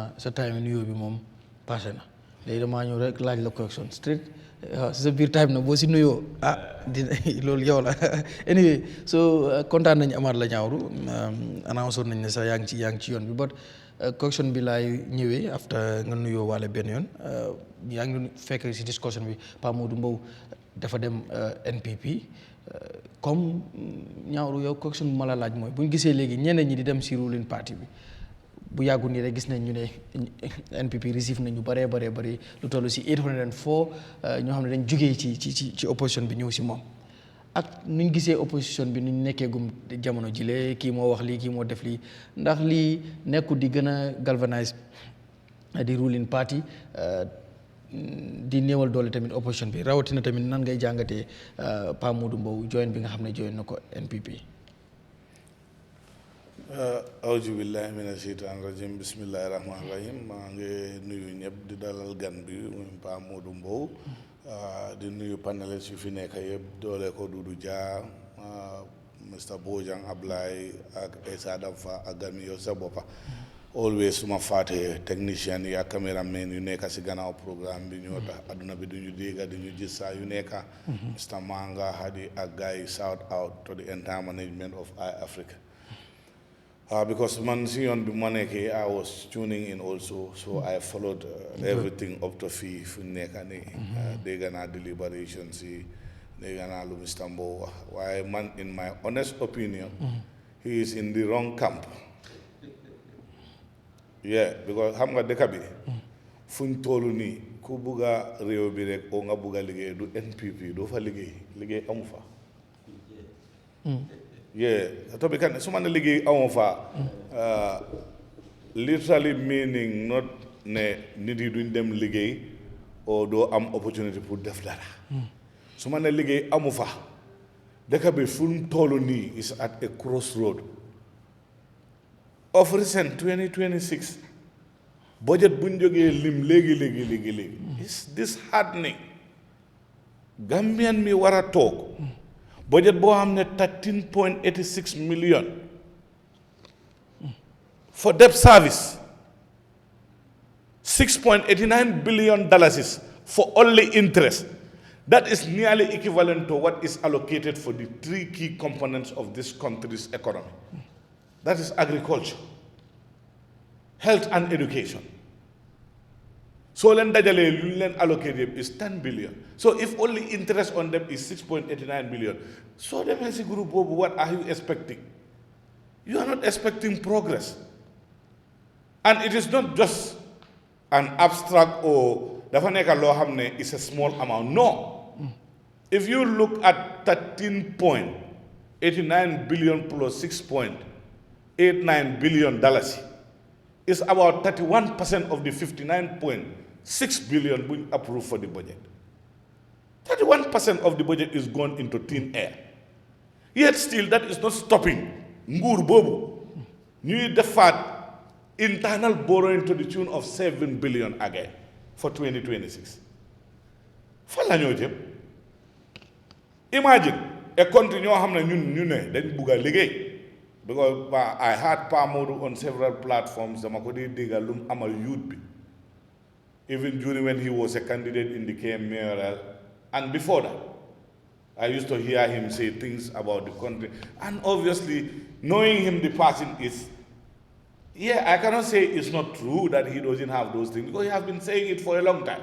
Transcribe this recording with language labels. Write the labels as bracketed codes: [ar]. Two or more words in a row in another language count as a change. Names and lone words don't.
[wo] sa time nuyoo bi moom passé na léegi damaa ñëw rek laaj la [en] question straight [wo] si sa biir time na boo si nuyoo dina loolu yow la [en] anyway so [wo] kontaan nañ amaat la Nyawuru annoncé nañ ne sax yaa ngi ci yoon bi [en] but question [wo] bi laay ñëwee after nga nuyoo waale benn yoon yaa ngi fekk si discussion bi Pa Modou Mbowe dafa dem NPP comme Nyawuru yow question bu ma la laaj mooy bu ñu gisee léegi ñeneen ñi di dem si [en] ruling party [wo] bi bu yàggul nii rek gis nañ ñu ne NPP receive nañ ñu bëree bëri lu toll si 804 ñoo xam ne dañ jógee ci opposition bi ñëw si moom ak nuñ gisee opposition bi nuñ nekkee gum jamono jile kii moo wax lii kii moo def lii ndax lii nekkul di gën a galvanize di [en] ruling party [wo] di néewal doole tamit opposition bi rawatina tamit nan ngay jàngatee Pa Modou Mbowe join bi nga xam ne join na ko NPP. [ar] أعوذ بالله من الشيطان الرجيم بسم الله الرحمن الرحيم [wo] maa ngi nuyu ñëpp di dalal gan bi muy Pa Modou Mbowe di nuyu panélistes yu fi nekk yëpp doole ko Doudou Dia Mr Bojang Ablaye ak Essa Damfa ak gan yow sa boppa always suma faatee technicien yi ak cameraman yu nekk si gannaaw programme bi ñoo tax adduna bi duñu dégga di ñu gis saa yu nekk Mr Manga Hadi ak gars yi [en] shout out to the entire management of Eyeafrica. Because [wo] man si yoon bi ma nekkee [en] I was tuning in also so I followed everything up to [wo] fii fu nekk nii dégg naa [en] deliberation [wo] si dégg naa lu Mr Mbowe wax waaye man [en] in my honest opinion he is in the wrong camp [wo] because xam nga dëkk bi fuñ toolu nii ku bugga réew bi rek oo nga bugga liggéey du NPP doo fa liggéey amu fa [en] to be [wo] kan su ma ne liggéey amu fa [en] literally meaning not [wo] ne nit yi duñ dem liggéey oo doo am opportunity pour def dara su ma ne liggéey amu fa dëkk bi fu mu toll nii [en] is at a crossroad of recent 2026 budget [wo] bu ñu jógee lim léegi [en] is disheartening Gambian [wo] mi war a toog [en] budget [wo] boo xam ne [en] 13.86 million for debt service 6.89 billion dollars for only interest. That is nearly equivalent to what is allocated for the three key components of this country's economy. That is agriculture, health and education. [wo] So len dajale lu len [en] allocated is 10 billion. So if only interest on them is 6.89 billion, so the MNC group, what are you expecting? You are not expecting progress. And it is not just an abstract or [wo] dafa nek lo xamne [en] is a small amount. No. If you look at 13.89 billion plus 6.89 billion dollars, it's about 31% of the 59.6 billion we approved for the budget. 31% of the budget is gone into thin air. Yet still, that is not stopping [wo] nguur bobu ñuy defaat [en] internal borrowing to the tune of 7 billion again for 2026. [wo] Fan la ñoo jëm. [en] Imagine a country [wo] ñoo xam ne ñun ne dañ bugg a liggéey. [en] Because I had Pa Modou on several platforms, [wo] dama ko di déggal lu mu amal youth bi. [en] Even during when he was a candidate in the KM mayoral, and before that, I used to hear him say things about the country. And obviously, knowing him, the person is, I cannot say it's not true that he doesn't have those things, because he has been saying it for a long time.